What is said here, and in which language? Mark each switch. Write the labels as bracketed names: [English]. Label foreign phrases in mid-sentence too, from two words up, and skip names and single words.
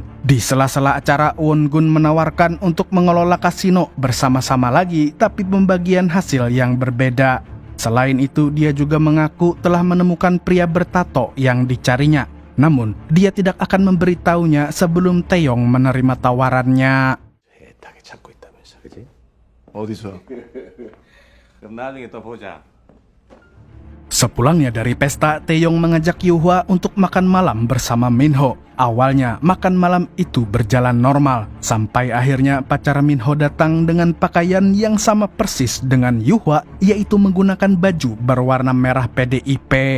[Indonesian] Di sela-sela acara, Won-gun menawarkan untuk mengelola kasino bersama-sama lagi, tapi pembagian hasil yang berbeda. Selain itu, dia juga mengaku telah menemukan pria bertato yang dicarinya. Namun, dia tidak akan memberitahunya sebelum Taeyong menerima tawarannya. [Korean] 딱 찾고 있다면서, 그지? 어디서? 그럼 나중에 또 보자. [Indonesian] Sepulangnya dari pesta, Taeyong mengajak Yuhua untuk makan malam bersama Minho. Awalnya, makan malam itu berjalan normal, sampai akhirnya pacar Minho datang dengan pakaian yang sama persis dengan Yuhua, yaitu menggunakan baju berwarna merah PDIP.